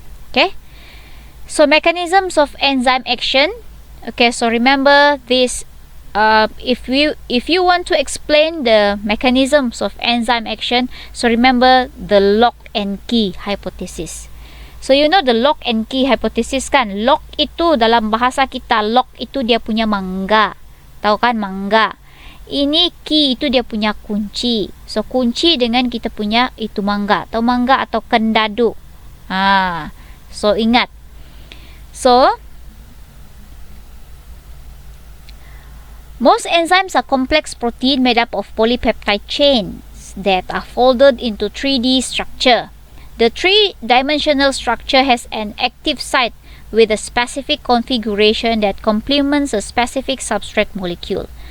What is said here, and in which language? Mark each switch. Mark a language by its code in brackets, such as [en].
[en] Okay, so mechanisms of enzyme action. Okay, so remember this. If you want to explain the mechanisms of enzyme action, so remember the lock and key hypothesis. So you know the lock and key hypothesis kan? [ms] Lock itu dalam bahasa kita, lock itu dia punya mangga. Tahu kan mangga? Ini key itu dia punya kunci. So kunci dengan kita punya itu mangga. Tahu mangga atau kendadu? So ingat. [en] So most enzymes are complex protein made up of polypeptide chains that are folded into 3D structure. The three-dimensional structure has an active site with a specific configuration that complements a specific substrate molecule.